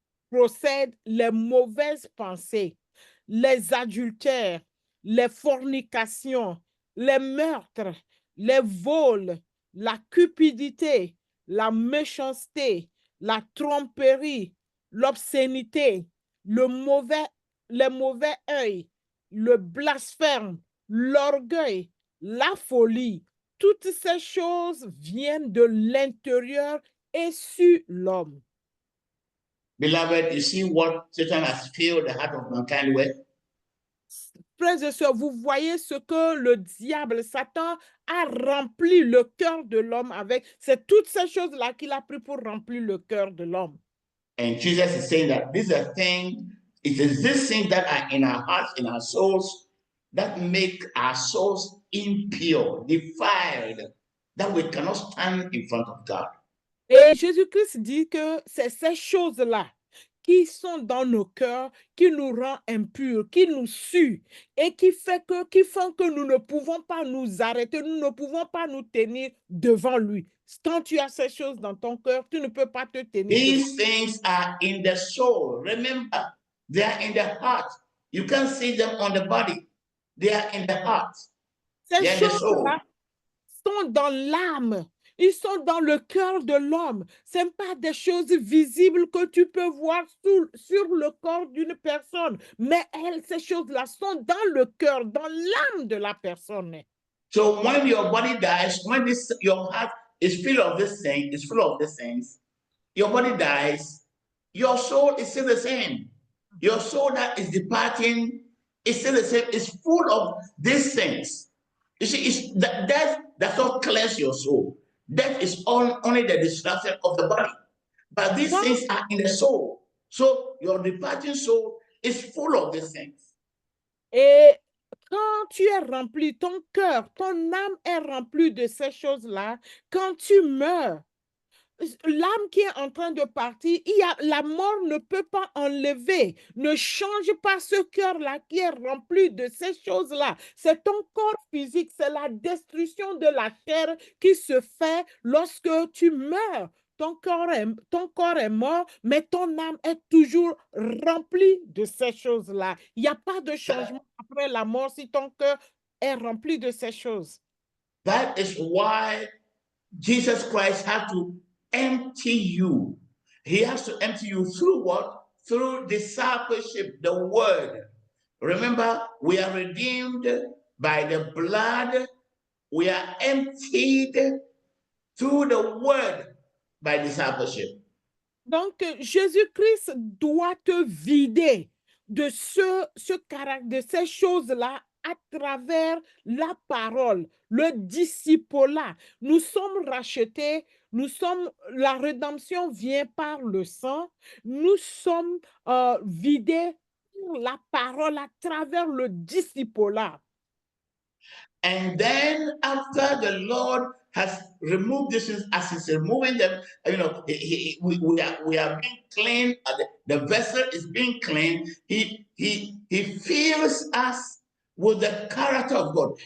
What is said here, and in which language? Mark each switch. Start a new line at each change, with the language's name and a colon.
French: procèdent les mauvaises pensées, les adultères, les fornications, les meurtres, les vols, la cupidité, la méchanceté, la tromperie, l'obscénité, le mauvais œil, le blasphème, l'orgueil, la folie. Toutes ces choses viennent de l'intérieur et sur l'homme.
English: Beloved, you see what Satan has filled the heart of mankind with?
French: Frères et sœurs, vous voyez ce que le diable, Satan, a rempli le cœur de l'homme avec. C'est toutes ces choses-là qu'il a pris pour remplir le cœur de l'homme.
English: And Jesus is saying that this is a thing, it is these things that are in our hearts, in our souls, that make our souls impure, defiled, that we cannot stand in front of God.
French: Et Jésus-Christ dit que c'est ces choses-là qui sont dans nos cœurs, qui nous rend impurs, qui nous suent et qui font que nous ne pouvons pas nous arrêter, nous ne pouvons pas nous tenir devant lui. Quand tu as ces choses dans ton cœur, tu ne peux pas te tenir.
English: These things are in the soul. Remember, they are in the heart. You can't see them on the body. They are in the heart.
French: Ces choses-là sont dans l'âme. Ils sont dans le cœur de l'homme. Ce n'est pas des choses visibles que tu peux voir sur le corps d'une personne, mais ces choses-là sont dans le cœur, dans l'âme de la personne.
English: So when your body dies, when your heart is full of these things, your body dies, your soul is still the same. Your soul that is departing is still the same. It's full of these things. You see, death does not cleanse your soul. Death is only the destruction of the body. But these things are in the soul. So your departing soul is full of these things.
French: Et quand tu es rempli, ton cœur, ton âme est remplie de ces choses-là, quand tu meurs, l'âme qui est en train de partir, la mort ne peut pas enlever, ne change pas ce cœur-là qui est rempli de ces choses-là. C'est ton corps physique, c'est la destruction de la chair qui se fait lorsque tu meurs. Ton corps est mort, mais ton âme est toujours remplie de ces choses-là. Il n'y a pas de changement après la mort si ton cœur est rempli de ces choses.
English: That is why Jesus Christ had to empty you. He has to empty you through what? Through discipleship, the word. Remember, we are redeemed by the blood. We are emptied through the word by discipleship.
French: Donc, Jésus-Christ doit te vider de de ces choses-là à travers la parole, le discipolat. Nous sommes rachetés, la rédemption vient par le sang, nous sommes vidés par la parole à travers le discipolat.
English: And then after the Lord has removed these things, as he's removing them, we are being cleaned. The vessel is being cleaned. He fills us with the character of God.